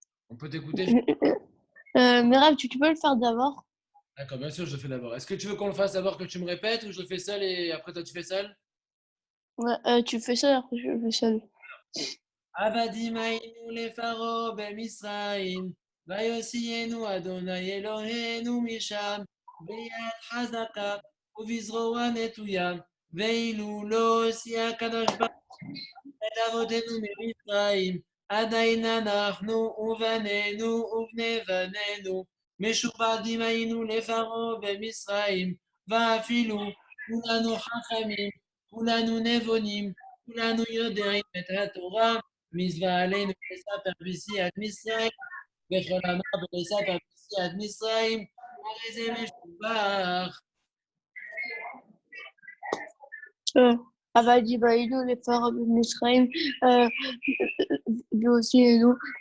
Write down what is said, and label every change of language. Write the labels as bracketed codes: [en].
[fr] On peut t'écouter? Mirav, tu peux le faire d'abord? D'accord, bien sûr, je le fais d'abord. Est-ce que tu veux qu'on le fasse d'abord, que tu me répètes, ou je le fais seul et après toi tu fais seul? Ouais, tu fais ça, après je le fais seul. [he] עבדים היינו לפרעה במצרים, ויוציאנו אדוני אלוהינו משם, ביד חזקה ובזרוע נטויה, ואילו לא הוציא הקדוש ברוך הוא את אבותינו ממצרים, עדיין אנחנו ובנינו ובני בנינו, משועבדים היינו לפרעה במצרים, ואפילו כולנו חכמים, כולנו נבונים, כולנו יודעים את התורה, מצווה עלינו לספר בסיעת מצרים, וכל אמר ולספר בסיעת מצרים, הרי זה משובח. Avadi Baïdou, [fr] les pharaons de Misraïm, lui aussi, et nous,